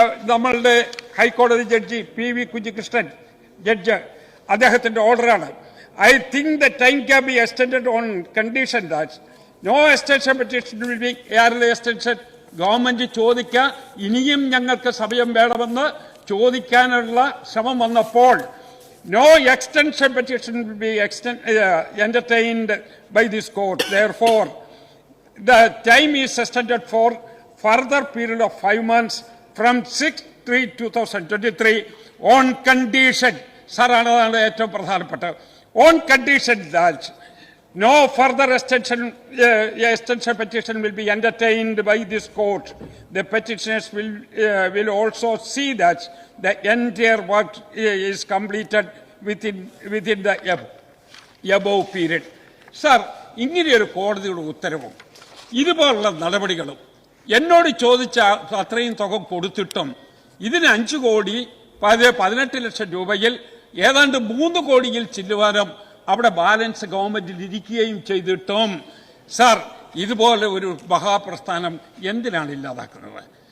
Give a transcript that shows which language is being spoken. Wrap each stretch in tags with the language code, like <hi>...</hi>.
<ml>നമ്മളുടെ ഹൈക്കോടതി judge PV Kunhikrishnan judge, അദ്ദേഹത്തിന്റെ ഓർഡറാണ്.</ml> <en>I think the time can be extended on condition that no extension petition will be early extension.</en> <ml>Government ചോദിക്കുക, ഇനിയും ഞങ്ങൾക്ക് സമയം വേണമെന്ന് ചോദിക്കാനുള്ള ശ്രമം വന്നപ്പോൾ</ml> <en>no extension petition will be entertained by this court. Therefore, the time is extended for further period of 5 months from 6/3/2023 on condition.</en> <ml>Sir, അതാണ് ഏറ്റവും പ്രധാനപ്പെട്ടത്.</ml> <en>On condition that no further extension petition will be entertained by this court. The petitioners will also see that the entire work is completed within the above period.</en> <ml>Sir, ഇങ്ങനെയൊരു കോടതിയുടെ ഉത്തരവും ഇതുപോലുള്ള നടപടികളും എന്നോട് ചോദിച്ച അത്രയും തുക കൊടുത്തിട്ടും ഇതിന് 5 കോടി 18 ലക്ഷം രൂപയിൽ ഏതാണ്ട് 3 കോടിയിൽ ചില്ലുവാനും അവിടെ ബാലൻസ് ഗവൺമെന്റിൽ ഇരിക്കുകയും ചെയ്തിട്ടും സാർ, ഇതുപോലെ ഒരു മഹാപ്രസ്ഥാനം എന്തിനാണ് ഇല്ലാതാക്കുന്നത്?</ml>